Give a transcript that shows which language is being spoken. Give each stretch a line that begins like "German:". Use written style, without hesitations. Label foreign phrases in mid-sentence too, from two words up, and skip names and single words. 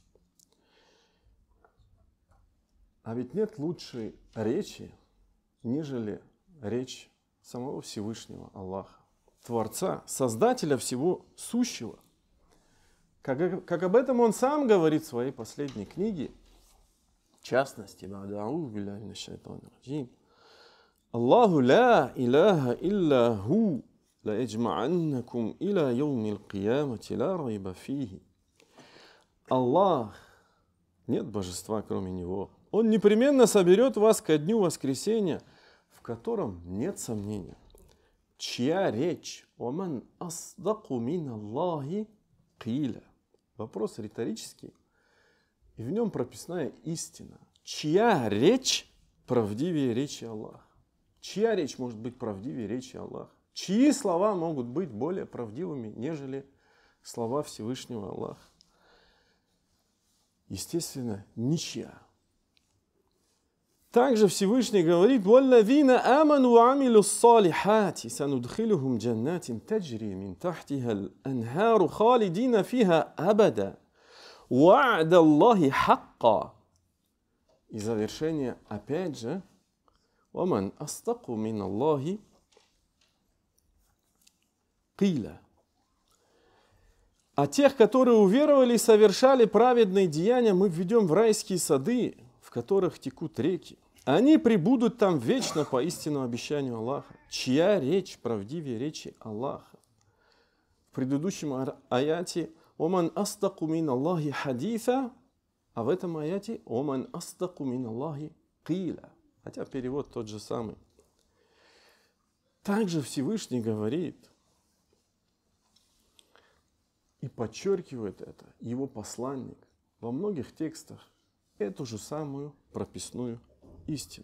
Russian: А ведь нет лучшей речи, нежели речь самого Всевышнего Аллаха, Творца, Создателя всего сущего. Как об этом он сам говорит в своей последней книге, в частности,
Arabic: الله لا إله إلا هو ليجمعنكم إلى يوم القيامة لا ريب فيه.
Russian: Аллах, нет божества кроме Него. Он непременно соберет вас ко дню воскресения, в котором нет сомнения. Чья речь?
Arabic: ومن أصدق من الله قيلا.
Russian: Вопрос риторический, и в нем прописная истина. Чья речь правдивее речи Аллаха? Чья речь может быть правдивее речи Аллаха? Чьи слова могут быть более правдивыми, нежели слова Всевышнего Аллаха? Естественно, ничья. Также Всевышний говорит:
Arabic: «والذين آمنوا وعملوا الصالحات سندخلهم جنات تجري من تحتها الأنهار خالدين فيها أبدا. وعد الله حقا».
Russian: И завершение опять же:
Arabic: «ومن أصدق من الله قيلا».
Russian: А тех, которые уверовали и совершали праведные деяния, мы введем в райские сады, в которых текут реки. Они пребудут там вечно по истинному обещанию Аллаха. Чья речь правдивее речи Аллаха? В предыдущем аяте
Arabic: «ومن أصدق من الله حديثا»,
Russian: а в этом аяте
Arabic: «ومن أصدق من الله قيلا».
Russian: Хотя перевод тот же самый. Также Всевышний говорит и подчеркивает это его посланник во многих текстах эту же самую прописную истину.